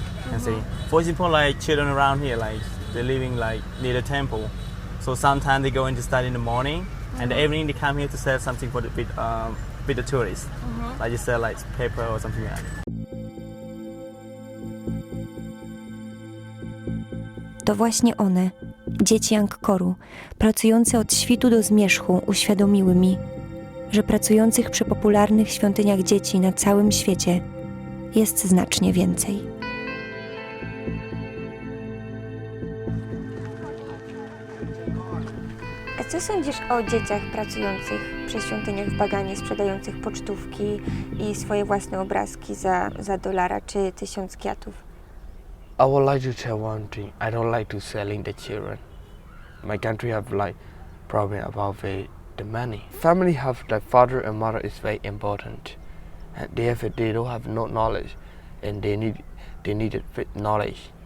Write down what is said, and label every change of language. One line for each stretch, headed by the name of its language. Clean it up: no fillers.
English: And see, for example, like children around here, like they're living like near the temple, So sometimes they go into study in the morning, and the evening they come here to sell something for with the tourists. Like you sell like paper or something like that.
Polish: To właśnie one, dzieci Angkoru, pracujące od świtu do zmierzchu, uświadomiły mi, że pracujących przy popularnych świątyniach dzieci na całym świecie jest znacznie więcej. A co sądzisz o dzieciach pracujących przy świątyniach w Baganie, sprzedających pocztówki i swoje własne obrazki za $1 czy 1000 kwiatów?
English: I would like to tell one thing. I don't like to selling the children. My country have like problem about the money. Family have the father and mother is very important. And they don't have no knowledge, and they need knowledge.